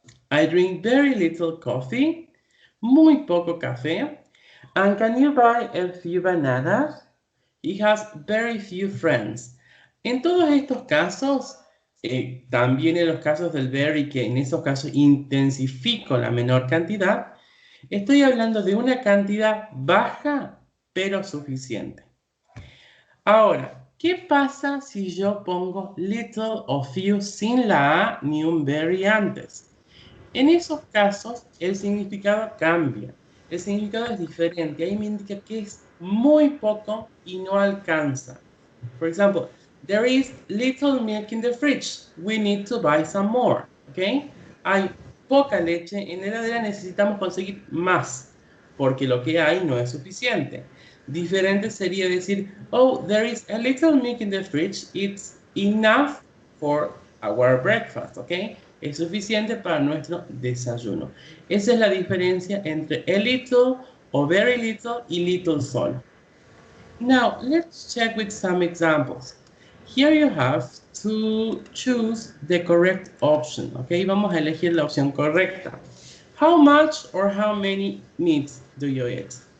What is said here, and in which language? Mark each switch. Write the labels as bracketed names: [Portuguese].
[English] I drink very little coffee. [Spanish] Muy poco café. [English] And can you buy a few bananas? He has very few friends. [Spanish] En todos estos casos, también en los casos del very, que en esos casos intensifico la menor cantidad, estoy hablando de una cantidad baja, pero suficiente. Ahora, ¿qué pasa si yo pongo little o few sin la A ni un very antes? En esos casos, el significado cambia. El significado es diferente. Ahí me indica que es muy poco y no alcanza. [English] For example, there is little milk in the fridge. We need to buy some more. ¿Ok? [Spanish] Hay poca leche en la heladera, necesitamos conseguir más, porque lo que hay no es suficiente. Diferente sería decir, [English] oh, there is a little milk in the fridge. It's enough for our breakfast. ¿Ok? [Spanish] Es suficiente para nuestro desayuno. Esa es la diferencia entre a little o very little y little solo. [English] Now, let's check with some examples. Here you have to choose the correct option, okay? [Spanish] Vamos a elegir la opción correcta. [English] How much or how many meats do you eat?